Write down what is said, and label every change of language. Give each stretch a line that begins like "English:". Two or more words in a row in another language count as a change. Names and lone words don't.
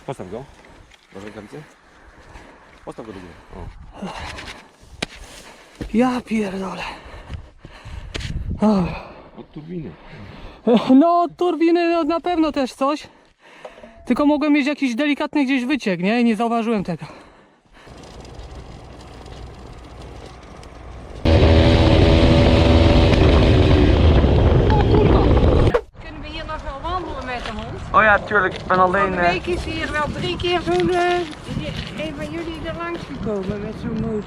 Polish: Postaw go. Masz rękawice? Postaw go do góry. O. Ja pierdolę. Od turbiny. No, od turbiny no, na pewno też coś. Tylko mogłem mieć jakiś delikatny gdzieś wyciek, nie? I nie zauważyłem tego.
Dutch: Kunnen we hier nog wel wandelen met de hond? Oh ja, tuurlijk. Ik ben alleen... Van de week is hier wel 3 keer zo'n... een van jullie er langs gekomen met zo'n motor.